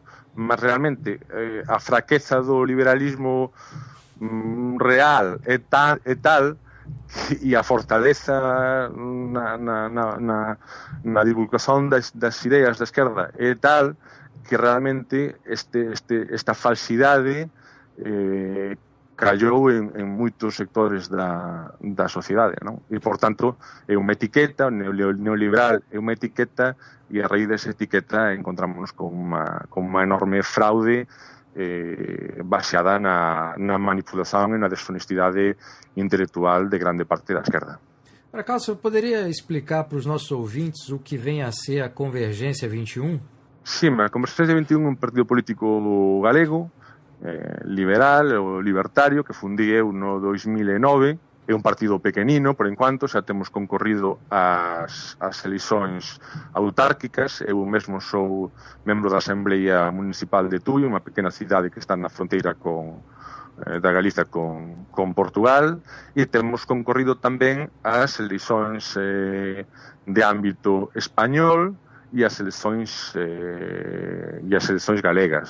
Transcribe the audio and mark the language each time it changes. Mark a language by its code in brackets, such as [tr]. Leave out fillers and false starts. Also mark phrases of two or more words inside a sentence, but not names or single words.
[gl] Mas realmente a fraqueza do liberalismo real é tal e a fortaleza na divulgación das ideas da esquerda é tal que realmente esta falsidade callou en moitos sectores da sociedade, non? E, por tanto, é unha etiqueta, neoliberal é unha etiqueta, e a raíz desa etiqueta encontramos con unha enorme fraude baseada na manipulación e na deshonestidade intelectual de grande parte da esquerda. [pt] Para Carlos, você poderia explicar para os nossos ouvintes o que vem a ser a Convergência 21? [gl] Sim, a Convergência 21 é un partido político galego, liberal ou libertario, que fundí eu no 2009. É un partido pequenino, por enquanto, xa temos concorrido as eleições autárquicas. Eu mesmo sou membro da Asamblea Municipal de Tui, unha pequena cidade que está na fronteira da Galiza con Portugal, e temos concorrido tamén as eleições de ámbito español e as eleições galegas.